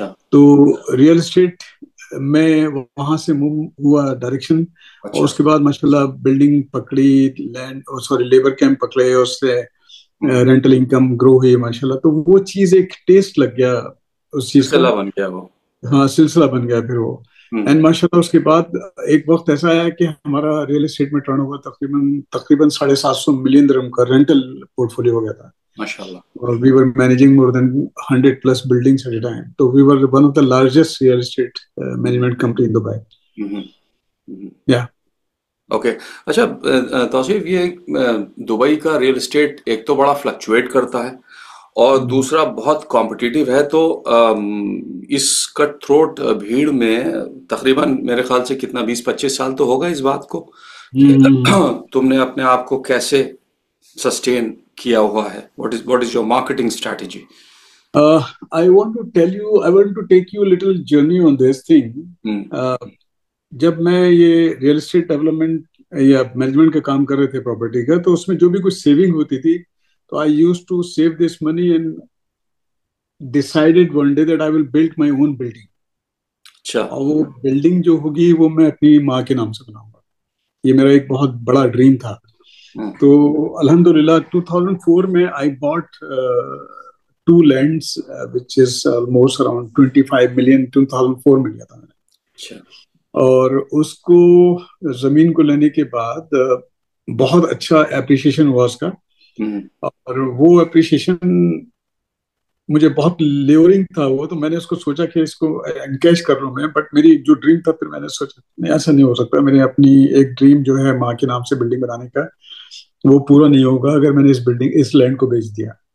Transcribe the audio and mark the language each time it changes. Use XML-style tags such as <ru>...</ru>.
<ur>تو real estate میں وہاں سے موو ہوا ڈائریکشن, اور اس کے بعد ماشاء اللہ بلڈنگ پکڑی, لیبر کیمپ پکڑے, اس سے رینٹل انکم گرو ہوئی ماشاء اللہ. تو وہ چیز ایک ٹیسٹ لگ گیا اس چیز کا, بن گیا وہ, ہاں سلسلہ بن گیا پھر وہ. اینڈ ماشاء اللہ اس کے بعد ایک وقت ایسا آیا کہ ہمارا ریئل اسٹیٹ میں ٹرن اوور تقریباً 750 ملین درہم کا رینٹل پورٹ فولیو ہو گیا تھا.</ur> <en>We were managing more than 100 plus buildings at a time. So we were one of the largest real estate management company in Dubai. Yeah. Okay.</en> <ur>اچھا توصیف, یہ Dubai کا real estate ایک تو بڑا fluctuate کرتا ہے اور دوسرا بہت کمپٹیٹیو ہے, تو اس کٹ تھروٹ بھیڑ میں تقریباً میرے خیال سے کتنا 20-25 سال تو ہوگا اس بات کو, تم نے اپنے آپ کو کیسے سسٹین کیا ہوا ہے؟</ur> <en>what is your marketing strategy? I want to take you a little journey on this thing.</en> <ur>جب میں یہ ریئل اسٹیٹ ڈیولپمنٹ یا مینجمنٹ کا کام کر رہے تھے پراپرٹی کا, تو اس میں جو بھی کچھ سیونگ ہوتی تھی تو</ur> <en>I used to save this money and decided one day that I will build my own building.</en> <ur>اور وہ بلڈنگ جو ہوگی وہ میں اپنی ماں کے نام سے بناؤں گا. یہ میرا ایک بہت بڑا ڈریم تھا. تو الحمدللہ 2004 میں</ur> <en>I bought 2 lands which is almost around 25 million</en> <ur>2004 میں لیا تھا میں نے. اور اس کو زمین کو لینے کے بعد بہت اچھا اپریشیشن ہوا اس کا, اور وہ اپریشیشن مجھے بہت لیورنگ تھا وہ. تو میں نے اس کو سوچا کہ اس کو انکیش کر لوں میں, بٹ میری جو ڈریم تھا پھر میں نے سوچا نہیں ایسا نہیں ہو سکتا, میں نے اپنی ایک ڈریم جو ہے ماں کے نام سے بلڈنگ بنانے کا وہ پورا نہیں ہوگا اگر میں نے اس لینڈ کو بیچ دیا.</ur>